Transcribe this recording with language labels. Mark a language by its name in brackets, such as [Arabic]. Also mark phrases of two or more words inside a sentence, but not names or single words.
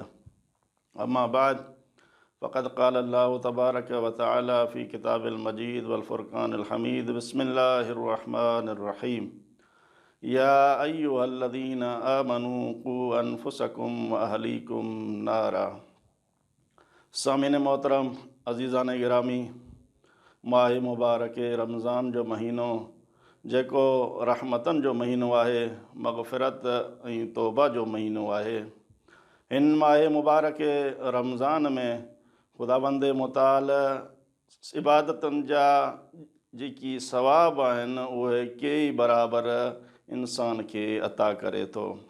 [Arabic] أما بعد، فقد قال الله تبارك وتعالى في كتاب المجيد والفرقان الحميد. بسم الله الرحمن الرحيم. يا أيها الذين آمنوا قوا أنفسكم وأهليكم نارا. [Sindhi] सामिन मोहतरम, अज़ीज़ान गिरामी, माह मुबारक रमज़ान जो महीनो जेको रहमतन जो महीनो आहे, मग़फ़िरत ऐं तौबा जो महीनो आहे, हिन माह मुबारक रमज़ान में ख़ुदावंद मुताल इबादतनि जा जेकी सवाब आहिनि उहे कई बराबरि इंसान खे अता करे थो।